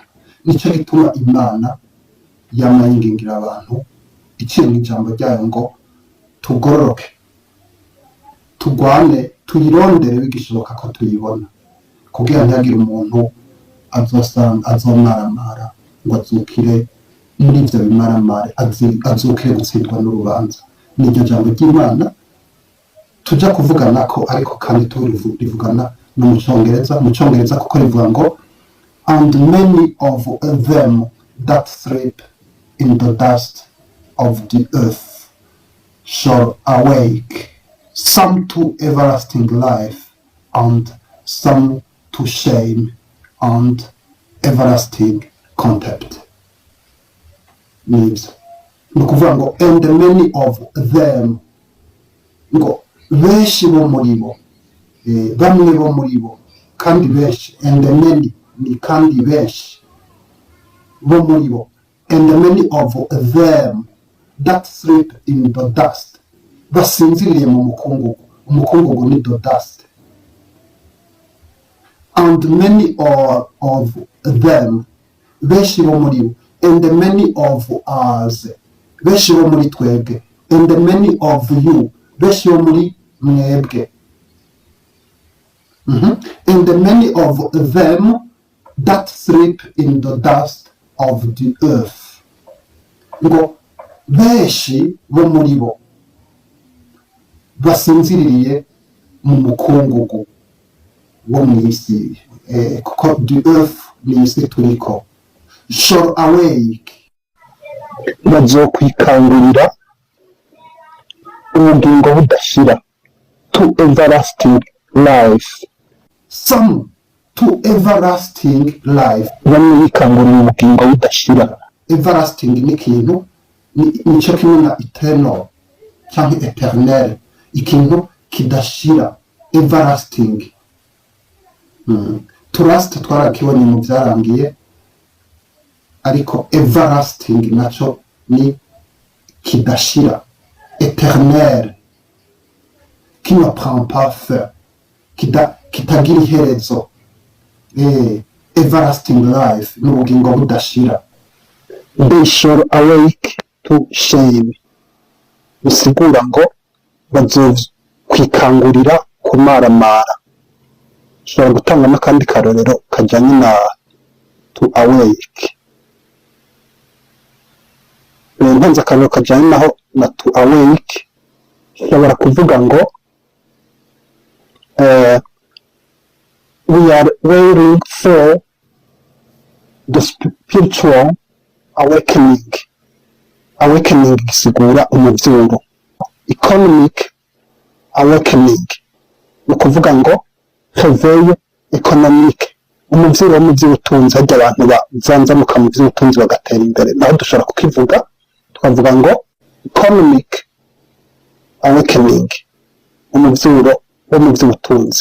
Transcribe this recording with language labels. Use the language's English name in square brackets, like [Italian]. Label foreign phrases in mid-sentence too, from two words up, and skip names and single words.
[Rundi] Nicyo gituma Imana yamayingingira abantu iciye mu ijambo ryayo ngo tugororoke, tugwane, tuyirondere bigishoboka ko tuyibona, kugira ntihagire umuntu azomaramara ngo azukire muri ibyo bimaramare, azukire gutsindwa n'urubanza. Niryo jambo ry'Imana tujya kuvugana ko, ariko kandi turivugana no mu Cyongereza. Mu Cyongereza kuko rivuga ngo [English] and many of them that sleep in the dust of the earth shall awake, some to everlasting life and some to shame and everlasting contempt. Means [Rundi] ni ukuvuga ngo [English] and many of them, [Rundi] ngo benshi bo muri bo, bamwe bo muri bo, kandi benshi, [English] and many [Rundi] ni kandi benshi bo muri bo, [English] and many of them that sleep in the dust, [Rundi] basinziriye mu mukungugu. Umukungugu ni [English] the dust. And many of them, [Rundi] benshi bo muri bo, [English] and many of us, [Rundi] benshi bo muri twebwe, [English] and many of you, [Rundi] benshi bo muri mwebwe, [English] and many of them that sleep in the dust of the earth. [Rundi] Ngo benshi bo muri bo basinziriye mu mukungugu wo mu isi, kuko [English] the earth [Rundi] ni isi turiko, [English] shall awake, [Rundi] bazokwikangurira ubugingo budashira, [English] to everlasting life, some to everlasting life, [Rundi] bamwe bikangurira ubugingo budashira. Everlasting ni ikintu, nicyo kimwe na eternal cyangwa eternel, ikintu kidashira. Everlasting. Trust twarakibonye mu byarangiye, ariko everlasting naco ni kidashira, [French] éternel, qui ne prend pas fin, [Rundi] kitagira iherezo, [English] everlasting life, [Rundi] n'ubugingo budashira. [English] They shall awake to shame, [Rundi] bisigura ngo bazokwikangurira kumaramara. Ushobora gutanga n'akandi karorero kajyanye na [English] to awake. [Rundi] Ntanze akarorero kajyanye naho na [English] to awake, [Rundi] ushobora kuvuga ngo [English] we are waiting for the spiritual awakening. [Rundi] Awakening gisigura umuvyuro. [English] Economic awakening [Rundi] ni ukuvuga ngo [French] réveil économique, [Rundi] umuvyuro w'ubutunzi, harya abantu bazanzamuka mu vy'ubutunzi bagatera imbere. Naho dushobora kukivuga twavuga ngo [English] economic awakening, [Rundi] umuvyuro wo mu vy'ubutunzi.